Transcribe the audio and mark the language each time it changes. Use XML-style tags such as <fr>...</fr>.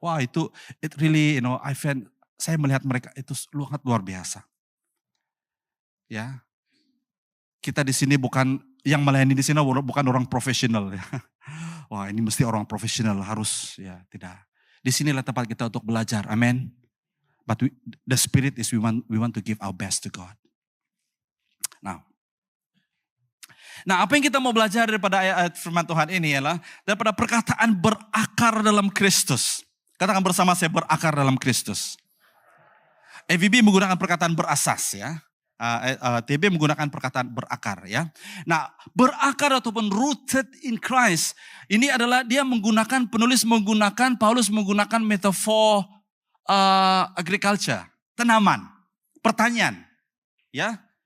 <ms>Wah itu, it really, saya melihat mereka itu sangat luar biasa. Ya, kita di sini bukan, yang melayani di sini bukan orang profesional. Ya. Wah ini mesti orang profesional, harus, ya tidak. Di sinilah tempat kita untuk belajar, amin.</ms> <en>But the spirit is we want to give our best to God.</en> <ms>Nah, apa yang kita mau belajar daripada ayat firman Tuhan ini ialah daripada perkataan berakar dalam Kristus. Katakan bersama saya, berakar dalam Kristus. EVB menggunakan perkataan berasas ya. TB menggunakan perkataan berakar ya. Nah, berakar ataupun</ms> <en>rooted in Christ</en> <ms>ini adalah dia menggunakan, Paulus menggunakan metafor agriculture, tanaman, pertanian ya.</ms>